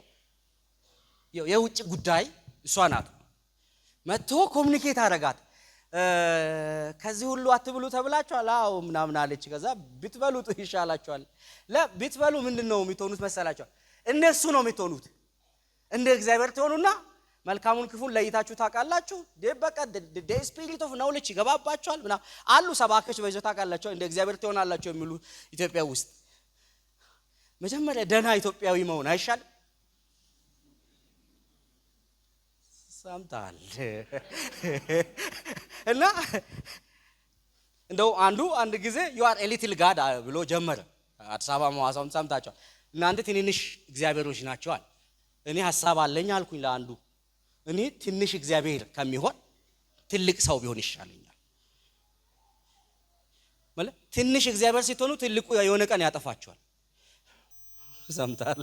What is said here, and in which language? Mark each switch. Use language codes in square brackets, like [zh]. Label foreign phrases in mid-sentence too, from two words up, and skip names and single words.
[am] የውጭ ጉዳይ እሷ ናት። መጥቶ ኮሙኒኬት አደረጋት። ከዚህ ሁሉ አትብሉ ተብላችኋል አዎ ምናምን አለች። ከዛ ብትበሉት ይሻላችኋል። ለብትበሉ ምንድነው የሚሆኑት መሰላችኋል? እነሱ ነው የሚሆኑት። እንደ እግዚአብሔር ትሆኑና መልካሙን ክፉን ለይታችሁ ታውቃላችሁ። በቃ [en] the spirit of knowledge [am] ይገባባችኋል ምናምን አሉ ሰባከች በይዞ ታውቃላችሁ። እንደ እግዚአብሔር ትሆናላችሁ የሚሉ ኢትዮጵያ ውስጥ መጀመሪያ ደህና ኢትዮጵያዊ መሆን አይሻል? ሰምታል? እና እንደው አንድ ጊዜ [en] you are a little god [am] ብሎ ጀመረ። አዲስ አበባ መዋሳውን ሰምታችኋል። እናንተ ትንንሽ እግዚአብሔሮች ናቸዋል። እኔ ሐሳብ አለኝ አልኩኝ ለአንዱ። እኔ ትንሽ እግዚአብሔር ከሚሆን ትልቅ ሰው ቢሆን ይሻለኛል ማለት ትንሽ እግዚአብሔር ሲሆኑ ትልቁ የሆነ ቀን ያጠፋቸዋል። ሰምታል?